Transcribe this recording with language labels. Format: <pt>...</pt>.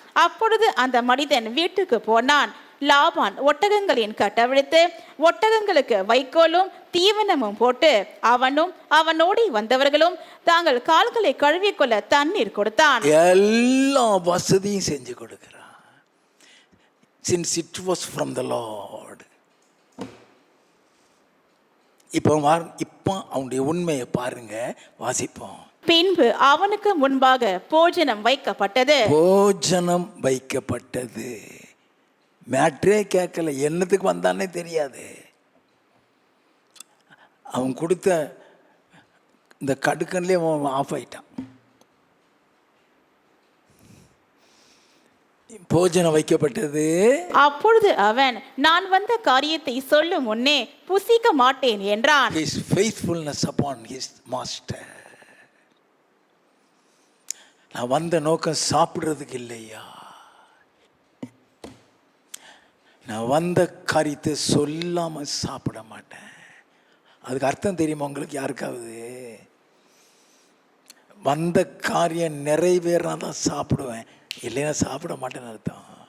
<ta>அப்பொழுது அந்த மனிதன் வீட்டுக்கு போனான். லாபான் ஒட்டகங்களின் கட்டவிழ்த்து ஒட்டகங்களுக்கு வைக்கோலும் தீவனமும் போட்டு அவனும் அவனோடி வந்தவர்களும் தாங்கள் கால்களை கழுவிக்கொள்ள தண்ணீர் கொடுத்தான். எல்லா வசதியும் செஞ்சு கொடுக்கிறான்.</ta> <en>since it was from the Lord.</en> <ta>இப்போ அவனுடைய உண்மையை பாருங்க, வாசிப்போம். பின்பு அவனுக்கு முன்பாக போஜனம் வைக்கப்பட்டது. போஜனம் வைக்கப்பட்டது. மேட்ரே கேட்கல, என்னத்துக்கு வந்தானே தெரியாது. அவன் கொடுத்த இந்த கடுக்கன்லேயே அவன் ஆஃப் ஆயிட்டான். போஜனம் வைக்கப்பட்டது. அப்பொழுது அவன், நான் வந்த காரியத்தை சொல்லும் முன்னே புசிக்க மாட்டேன் என்றான்.</ta> <en>His faithfulness upon his master.</en> <ta>நான் வந்த நோக்கம் சாப்பிடுறதுக்கு இல்லையா, நான் வந்த காரியத்தை சொல்லாம சாப்பிட மாட்டேன். அதுக்கு அர்த்தம் தெரியுமா உங்களுக்கு யாருக்காவது? வந்த காரியம் நிறைவேறினா தான் சாப்பிடுவேன், இல்லைன்னா சாப்பிட மாட்டேன்னு அர்த்தம்.</ta>